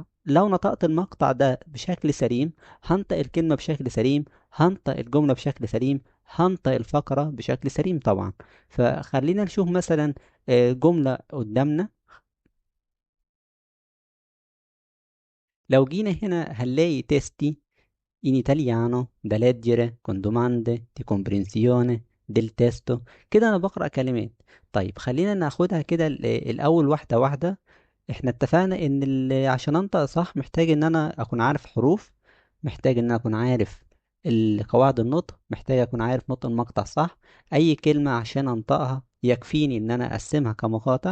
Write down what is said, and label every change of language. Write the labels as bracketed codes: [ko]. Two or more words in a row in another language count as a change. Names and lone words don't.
[ar] لو نطقت المقطع ده بشكل سليم، هنطق الكلمة بشكل سليم، هنطق الجملة بشكل سليم، هنطق الفقرة بشكل سليم طبعا. فخلينا نشوف مثلا جملة قدامنا. لو جينا هنا هنلاقي [it] testi in italiano da leggere con domande di comprensione del testo. [ar] كده انا بقرأ كلمات. طيب خلينا ناخدها كده الاول واحدة واحدة. احنا اتفقنا ان عشان انطق صح محتاج ان انا اكون عارف حروف، محتاج ان انا اكون عارف قواعد النطق، محتاج اكون عارف نطق المقطع صح. اي كلمة عشان انطقها يكفيني ان انا اقسمها كمقاطع.